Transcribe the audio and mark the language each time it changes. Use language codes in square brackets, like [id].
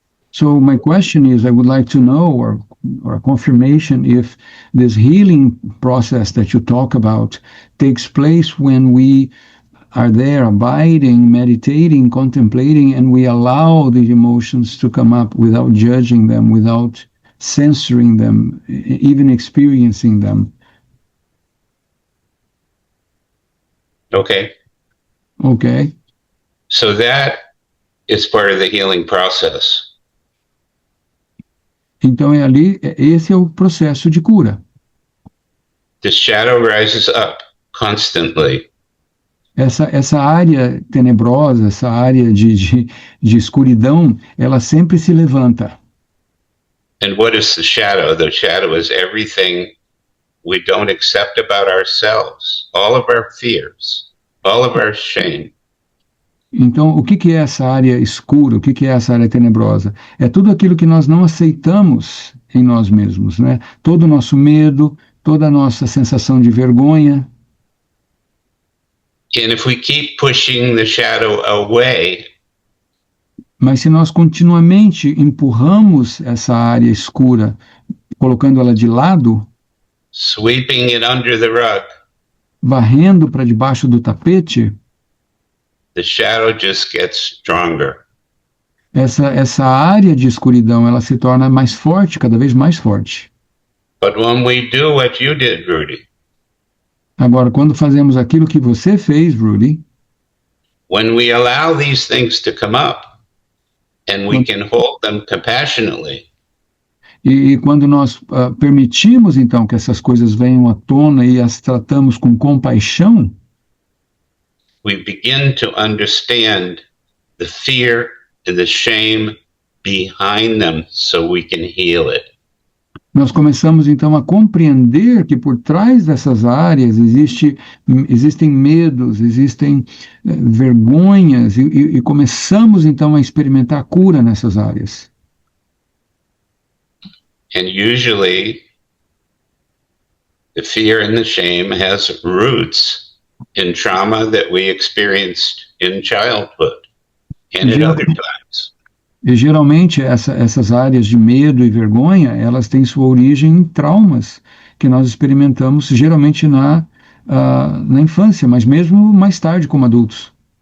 [en] So my question is, I would like to know, or a confirmation, if this healing process that you talk about takes place when we are there abiding, meditating, contemplating, and we allow the emotions to come up without judging them, without censoring them, even experiencing them. Okay. Okay. So that is part of the healing process. [pt] Então esse é o processo de cura. [en] The shadow rises up constantly. [pt] Essa área tenebrosa, essa área de escuridão, ela sempre se levanta. [en] And what is the shadow? The shadow is everything we don't accept about ourselves, all of our fears, all of our shame. [pt] Então, o que é essa área escura? O que é essa área tenebrosa? É tudo aquilo que nós não aceitamos em nós mesmos, né? Todo o nosso medo, toda a nossa sensação de vergonha. [en] And if we keep pushing the shadow away, [pt] Mas se nós continuamente empurramos essa área escura, colocando ela de lado, [en] sweeping it under the rug, [pt] varrendo para debaixo do tapete, [en] the shadow just gets stronger. [pt] essa área de escuridão ela se torna mais forte, cada vez mais forte. [en] But when we do what you did, Rudy, [pt] Agora, quando fazemos aquilo que você fez, Rudy, [en] when we allow these things to come up and we can hold them compassionately, [pt] e quando nós permitimos, então, que essas coisas venham à tona e as tratamos com compaixão, [en] we begin to understand the fear and the shame behind them so we can heal it. [pt] nós começamos, então, a compreender que por trás dessas áreas existem medos, existem vergonhas, e começamos, então, a experimentar a cura nessas áreas. [en] And usually, the fear and the shame has roots in trauma that we experienced in childhood and at other times. [pt] E geralmente essas áreas de medo e vergonha, elas têm sua origem em traumas que nós experimentamos geralmente na infância, mas mesmo mais tarde como adultos.